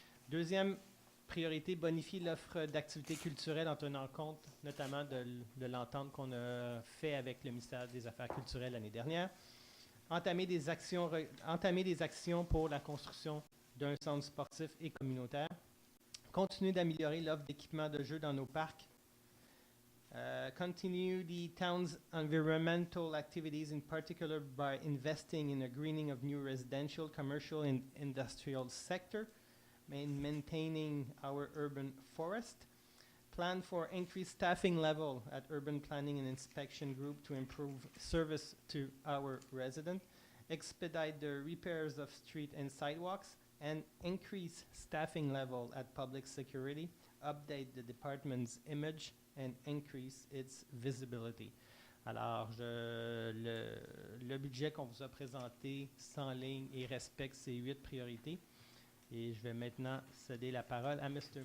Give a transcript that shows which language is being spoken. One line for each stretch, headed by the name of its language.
French: Deuxième priorité, bonifier l'offre d'activités culturelles en tenant compte notamment de l'entente qu'on a fait avec le ministère des Affaires culturelles l'année dernière. Entamer des actions pour la construction d'un centre sportif et communautaire. Continuer d'améliorer l'offre d'équipements de jeux dans nos parcs.
English: Continue the town's environmental activities, in particular by investing in a greening of new residential, commercial, and industrial sector, maintaining our urban forest. Plan for increased staffing level at urban planning and inspection group to improve service to our residents. Expedite the repairs of street and sidewalks, and increase staffing level at public security. Update the department's image and increase its visibility.
French: Alors, le budget qu'on vous a présenté s'enligne et respecte ces 8 priorités. Et je vais maintenant céder la parole à Mr.